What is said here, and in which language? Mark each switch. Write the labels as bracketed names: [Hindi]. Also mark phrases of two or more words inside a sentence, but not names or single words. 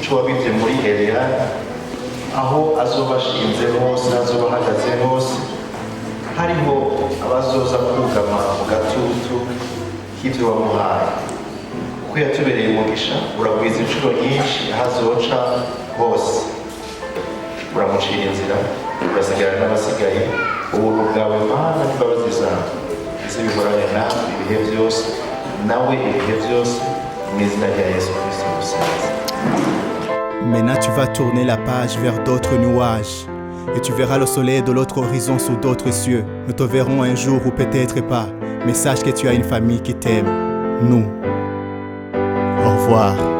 [Rundi] icyo wabibye muri Eliya aho azoba ashinze hose azoba ahagaze hose hariho abazoza kugama mu gatutu k'ibyo wamuhaye kuko yatubereye umugisha uragwiza inshuro nyinshi aho azoca hose uramucira inzira urasigara n'abasigaye ubuntu bwawe Mana n'imbabazi zawe zibihorane nawe ibihe byose nawe ibihe byose mu izina rya Yesu Kristo musaza. [French] Maintenant tu vas tourner la page vers d'autres nuages et tu verras le soleil de l'autre horizon sous d'autres cieux. Nous te verrons un jour ou peut-être pas, mais sache que tu as une famille qui t'aime. Nous. Au revoir.